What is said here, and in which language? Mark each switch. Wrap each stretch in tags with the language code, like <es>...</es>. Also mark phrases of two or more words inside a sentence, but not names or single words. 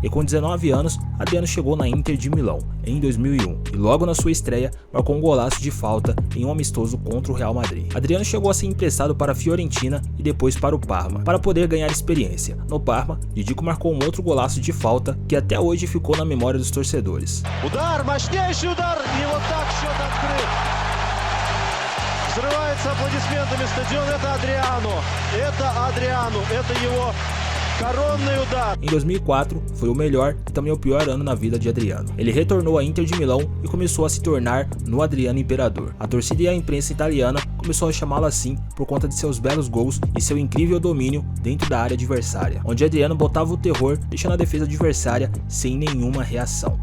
<pt>E com 19 anos, Adriano chegou na Inter de Milão em 2001 e logo na sua estreia marcou um golaço de falta em um amistoso contra o Real Madrid. Adriano chegou a ser emprestado para a Fiorentina e depois para o Parma, para poder ganhar experiência. No Parma, Didico marcou um outro golaço de falta que até hoje ficou na memória dos torcedores.</pt> <ru>Удар, мощнейший удар, и вот так счет открыт. Взрывается аплодисментами стадион. Это Адриано, это его коронный удар.</ru> <pt>Em 2004, foi o melhor e também o pior ano na vida de Adriano. Ele retornou à Inter de Milão e começou a se tornar no Adriano Imperador. A torcida e a imprensa italiana começou a chamá-lo assim por conta de seus belos gols e seu incrível domínio dentro da área adversária, onde Adriano botava o terror, deixando a defesa adversária sem nenhuma reação.</pt>